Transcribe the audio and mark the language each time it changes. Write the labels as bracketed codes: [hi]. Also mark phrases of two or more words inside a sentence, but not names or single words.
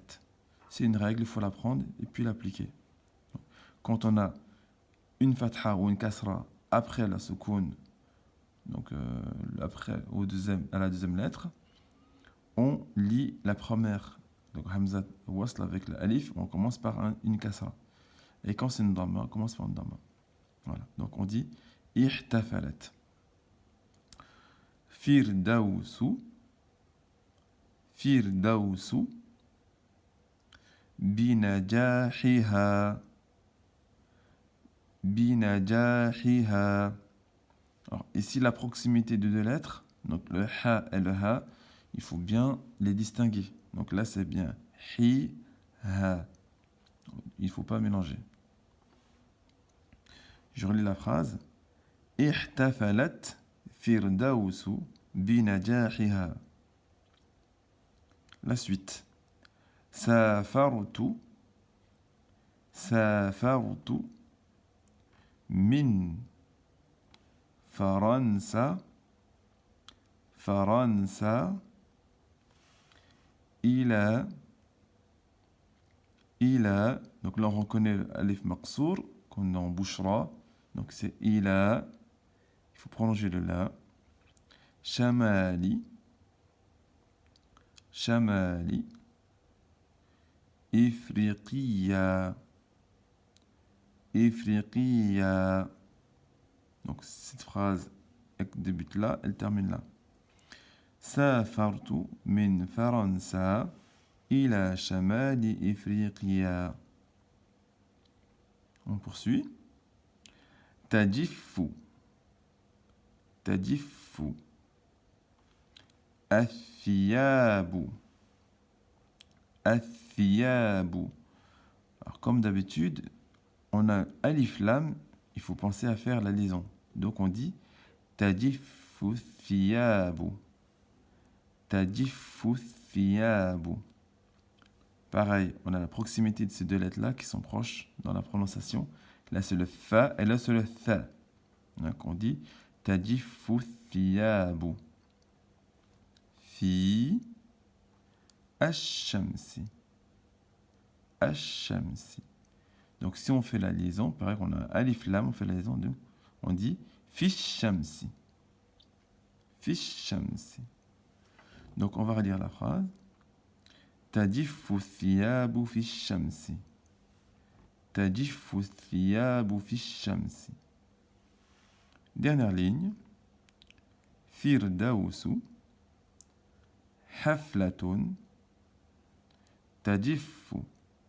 [fr] C'est une règle, il faut l'apprendre et puis l'appliquer. Quand on a une fatha ou une kasra après la soukoun, donc après à la deuxième lettre, on lit la première, donc [ar] همزة وصل [fr] avec le alif, on commence par une kasra. Et quand c'est une dhamma, on commence par une dhamma. Voilà. Donc on dit ihtafalat. [ar] فردوس. فردوس. بنجاحها. بنجاحها. [fr] Alors ici la proximité de deux lettres, donc le ha et le ha, il faut bien les distinguer. Donc là c'est bien hi, ha. Il ne faut pas mélanger. Je relis la phrase. [ar] احتفلت فردوس بنجاحها. [fr] La suite. [ar] سافرت. سافرت من فرنسا. فرنسا. إلى. [fr] Donc là on reconnaît l' [ar] ألف مقصورة [fr] qu'on a en bouchera. Donc c'est ila. Il faut prolonger le la. [ar] شمال. شمال. إفريقيا. إفريقيا. [fr] Donc cette phrase débute là, elle termine là. [ar] سافرت من فرنسا إلى شمال إفريقيا. [fr] On poursuit. Tadiffu. [ar] تجف. الثياب. الثياب. [fr] Alors comme d'habitude, on a [ar] ألف لام, [fr] il faut penser à faire la liaison. Donc on dit [ar] تجف الثياب. تجف الثياب. [fr] Pareil, on a la proximité de ces deux lettres-là qui sont proches dans la prononciation. Là, c'est le fa et là, c'est le tha. Donc, on dit [ar] تجف الثياب. في الشمس. الشمس. [fr] Donc, si on fait la liaison, pareil qu'on a [ar] ألف لام, [fr] on fait la liaison de On dit [ar] في الشمس. في الشمس. [fr] Donc on va relire la phrase. [ar] تجف الثياب في الشمس. تجف الثياب في الشمس. [fr] Dernière ligne. [ar] فردوس. حفلة. تجف